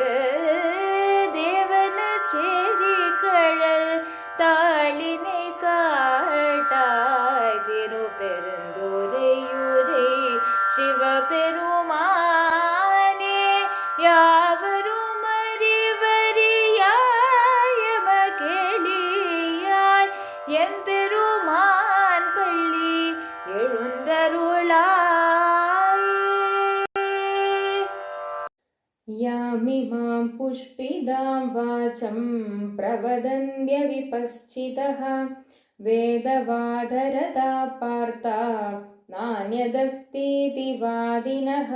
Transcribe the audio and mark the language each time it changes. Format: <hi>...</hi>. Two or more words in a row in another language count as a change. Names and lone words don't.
<ta>தேவன சேரி கழல் தாளினை காட்டாய் திருப்பெருந்துரையுரை சிவபெருமானே. யாவரும் அறிவறியாயமகெளியாய் எம்பெருமான் பள்ளி எழுந்தருளாய்.</ta> <sa>यामिमां पुष्पिदां वाचं प्रवदन्त्य विपश्चितः वेदवादरता पार्था नान्यदस्तीति वादिनः.</sa>